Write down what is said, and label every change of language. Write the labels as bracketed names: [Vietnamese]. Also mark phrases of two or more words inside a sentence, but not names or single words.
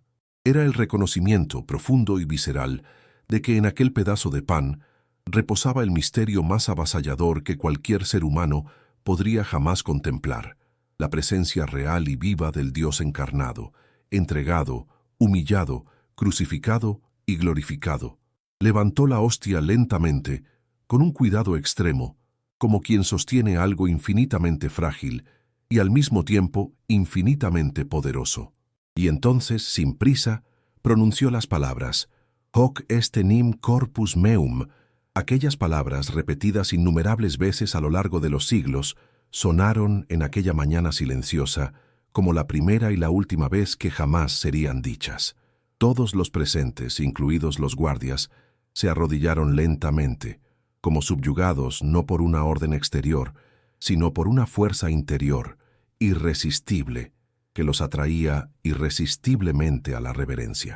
[Spanish] Era el reconocimiento profundo y visceral de que en aquel pedazo de pan reposaba el misterio más avasallador que cualquier ser humano podría jamás contemplar, la presencia real y viva del Dios encarnado, entregado, humillado, crucificado y glorificado. Levantó la hostia lentamente, con un cuidado extremo, como quien sostiene algo infinitamente frágil y al mismo tiempo infinitamente poderoso. Y entonces, sin prisa, pronunció las palabras [Latin] «Hoc est enim corpus meum». [Spanish] Aquellas palabras, repetidas innumerables veces a lo largo de los siglos, sonaron en aquella mañana silenciosa como la primera y la última vez que jamás serían dichas. Todos los presentes, incluidos los guardias, se arrodillaron lentamente, como subyugados no por una orden exterior, sino por una fuerza interior, irresistible, que los atraía irresistiblemente a la reverencia.